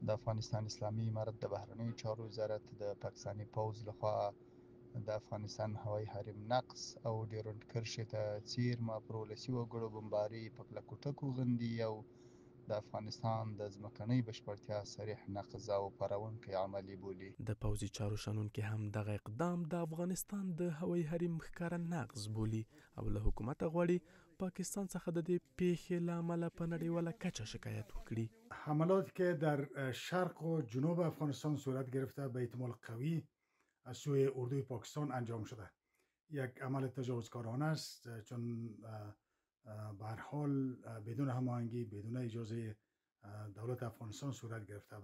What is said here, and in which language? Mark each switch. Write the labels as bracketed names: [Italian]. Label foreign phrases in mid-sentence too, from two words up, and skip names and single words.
[Pashto] د افغانستان اسلامي امارت د بهرنیو چارو وزارت د پاکستاني پوځ لخوا د افغانستان هوایي حریم نقض او ډیورنډ کرښې ته څیرمه پر ولسي وګړو بمباري په کلکو ټکو غندي او د افغانستان د ځمکنۍ بشپړتیا صریح نقض او پارونکی عمل یې بولي. د پوځي چارو شنونکي هم دغه اقدام د افغانستان د هوایي حریم ښکاره نقض بولي او له حکومته غواړي پاکستان څخه د دې پیښې له امله په نړیواله کچه شکایت وکړي. [Persian] حملات که در شرق و جنوب افغانستان صورت گرفته به احتمال قوی از سوی اردوی پاکستان انجام شده. یک عمل تجاوزکارانه است چون به هر حال بدون هماهنگی بدون اجازه دولت افغانستان صورت گرفته.